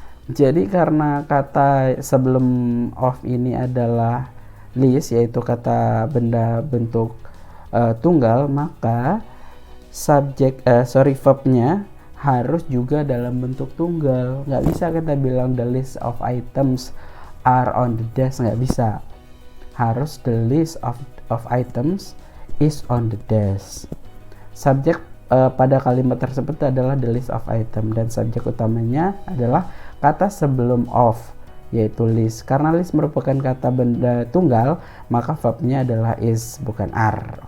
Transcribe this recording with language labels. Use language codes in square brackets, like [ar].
[id] Jadi karena kata sebelum of ini adalah list, yaitu kata benda bentuk tunggal, maka verbnya harus juga dalam bentuk tunggal. Nggak bisa kita bilang [en] the list of items are on the desk, [id] nggak bisa. Harus [en] the list of items is on the desk. [id] Subjek pada kalimat tersebut adalah [en] the list of item, [id] dan subjek utamanya adalah kata sebelum of, yaitu list. Karena list merupakan kata benda tunggal, maka verbnya adalah is, bukan are.